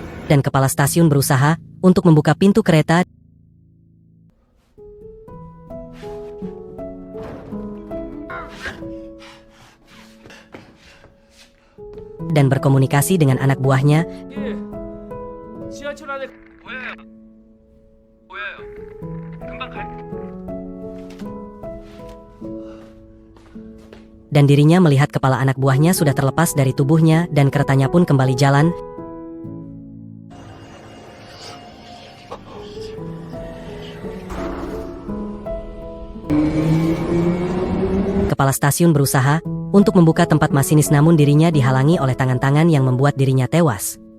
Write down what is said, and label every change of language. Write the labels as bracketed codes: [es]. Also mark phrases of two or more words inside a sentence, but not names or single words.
[id] dan kepala stasiun berusaha untuk membuka pintu kereta dan berkomunikasi dengan anak buahnya. [ko] 지하철 안에 보여요. 보여요. 금방 갈. [id] Dan dirinya melihat kepala anak buahnya sudah terlepas dari tubuhnya dan keretanya pun kembali jalan. Kepala stasiun berusaha untuk membuka tempat masinis, namun dirinya dihalangi oleh tangan-tangan yang membuat dirinya tewas.